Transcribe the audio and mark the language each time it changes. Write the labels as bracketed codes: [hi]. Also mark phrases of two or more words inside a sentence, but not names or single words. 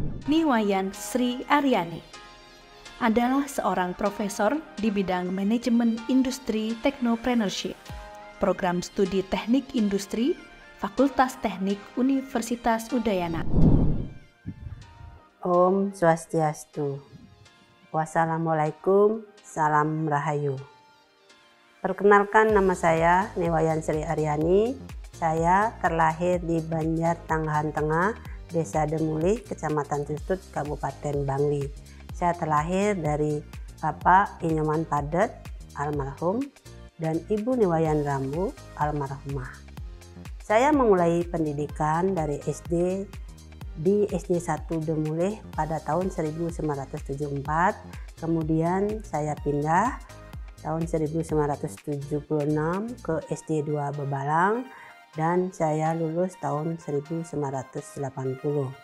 [id] Niwayan Sri Aryani adalah seorang profesor di bidang manajemen industri teknopreneurship, program studi teknik industri, Fakultas Teknik Universitas Udayana. [sa] Om Swastiastu. [id] Wassalamualaikum, salam rahayu. Perkenalkan, nama saya Niwayan Sri Aryani. Saya terlahir di Banjar Tanggahan Tengah, Desa Demulih, Kecamatan Tustut, Kabupaten Bangli. Saya terlahir dari Bapak Inyoman Padet, almarhum, dan Ibu Niwayan Rambu, almarhumah. Saya memulai pendidikan dari SD di SD 1 Demulih pada tahun 1974, kemudian saya pindah tahun 1976 ke SD 2 Bebalang dan saya lulus tahun 1980.